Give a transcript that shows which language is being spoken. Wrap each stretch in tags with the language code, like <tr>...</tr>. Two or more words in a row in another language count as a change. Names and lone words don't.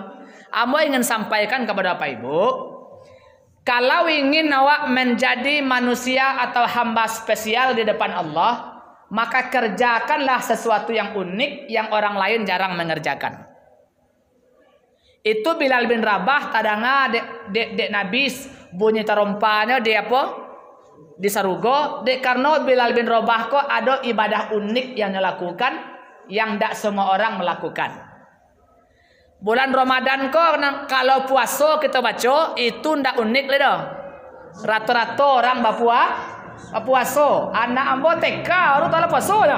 <id>Ambo ingin sampaikan kepada Bapak Ibu, kalau ingin awak menjadi manusia atau hamba spesial di depan Allah, maka kerjakanlah sesuatu yang unik yang orang lain jarang mengerjakan.</id> <min>Itu Bilal bin Rabah tadanga dek Nabi bunyi tarompanya dia apa? Di sarugo.</min> <id>Dek karena Bilal bin Rabah kok ada ibadah unik yang dilakukan yang tidak semua orang melakukan. Bulan Ramadan kok kalau puasa kita baca itu tidak unik ledo. Rata-rata orang puasa, anak ambo TK harus tahu puasa ya.</id>